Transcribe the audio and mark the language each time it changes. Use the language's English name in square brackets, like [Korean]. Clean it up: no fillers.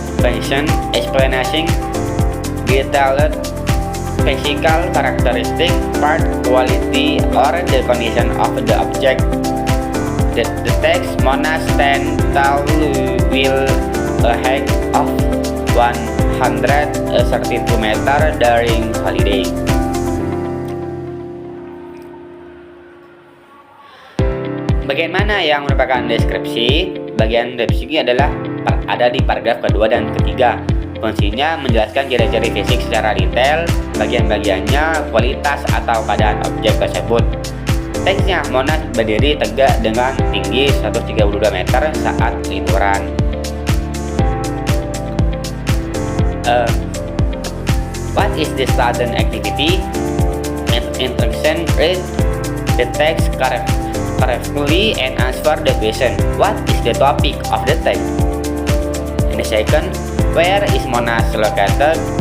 [English] Function, explanation, detailed physical characteristic, part, quality, or the condition of the object. The text Monas stand tall will a height of 132 meter during holiday. [Indonesian] Bagaimana yang merupakan deskripsi? Bagian deskripsi adalah ada di paragraf kedua dan ketiga. Fungsinya menjelaskan ciri-ciri fisik secara detail, bagian-bagiannya, kualitas atau keadaan objek tersebut. Teksnya, Monas berdiri tegak dengan tinggi 132 meter saat liburan. [English] What is the student activity? Instruction, read the text correctly and answer the question. What is the topic of the text? In the second, where is Monas located?